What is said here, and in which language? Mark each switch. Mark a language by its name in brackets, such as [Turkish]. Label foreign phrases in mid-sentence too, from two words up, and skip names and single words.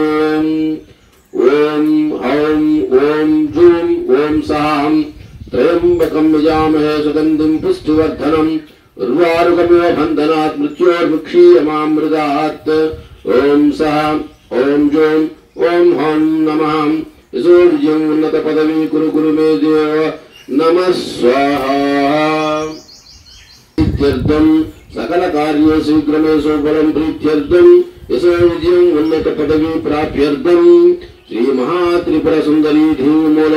[Sanskrit] ओम औं ओम जूं ओम सहां त्र्यंबकं यजामहे सुगंधिं पुष्टिवर्धनम् उर्वारुकमिव बन्धनात् मृत्योर्मुक्षीयमामृतात्। ओम सः ओम जूं ఓం హం నమః యశో విజయం ఉన్నత పదవి కురు కురు మే దేవ నమః స్వాహా ప్రీత్యర్థం సకల కార్య శీఘ్రమే సఫలం ప్రీత్యర్థం యశో విజయం ఉన్నత పదవి ప్రాప్త్యర్థం శ్రీ మహాత్రిపుర సుందరీ ధీం మూల